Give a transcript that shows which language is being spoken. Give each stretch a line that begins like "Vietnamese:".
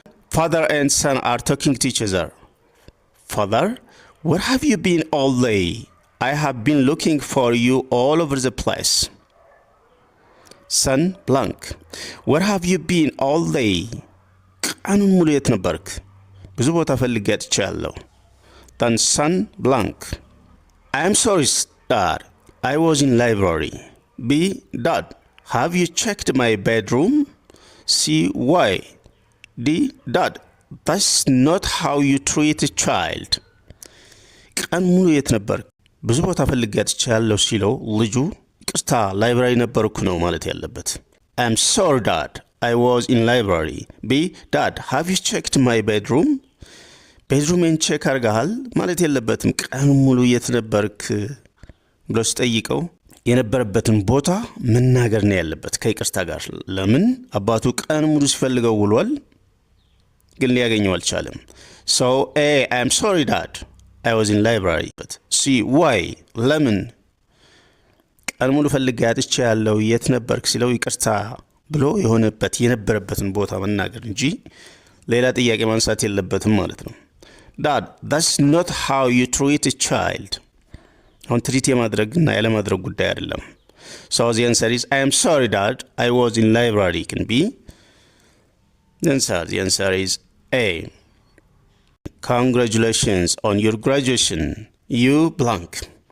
English: Father and son are talking to each other. Father, where have you been all day? I have been looking for you all over the place. Son blank. Where have you been all day?
Amharic: ቀኑን ሙሉ የት ነበርክ? ብዙ ቦታ ፈልጌ አጥቻለሁ።
English: Then son blank. I am sorry, Dad. I was in library. B. Dad, have you checked my bedroom? C. Why? D. Dad, that's not how you treat a child.
Amharic: ቀኑን ሙሉ የት ነበርክ? ብዙ ቦታ ፈልጌ አጥቻለሁ ሲለው ልጁ ይቅርታ ላይብራሪ ነበርኩ ነው ማለት ያለበት።
English: I am sorry, Dad. I was in library. B. Dad, have you checked my bedroom?
Amharic: ቤድሩሜን ቼክ አርጋሃል ማለት የለበትም። ቀኑን ሙሉ የት ነበርክ ብሎ ሲጠይቀው የነበረበትን ቦታ መናገር ነው ያለበት ከይቅርታ ጋር። ለምን አባቱ ቀኑን ሙሉ ሲፈልገው ውሏል፣ ግን ሊያገኘው አልቻለም።
English: So A. I am sorry, Dad. I was in library. C. Why?
Amharic: ለምን ቀኑን ሙሉ ፈልጌ አጥቻለሁ የት ነበርክ ሲለው ይቅርታ ብሎ የነበረበትን ቦታ መናገር እንጂ ሌላ ጥያቄ ማንሳት የለበትም ማለት ነው።
English: Dad, that's not how you treat a child.
Amharic: አሁን ትሪት የማድረግና ያለማድረግ ጉዳይ አይደለም።
English: So the answer is, I am sorry, Dad. I was in library. Can be the answer is A. Congratulations on your graduation. You blank.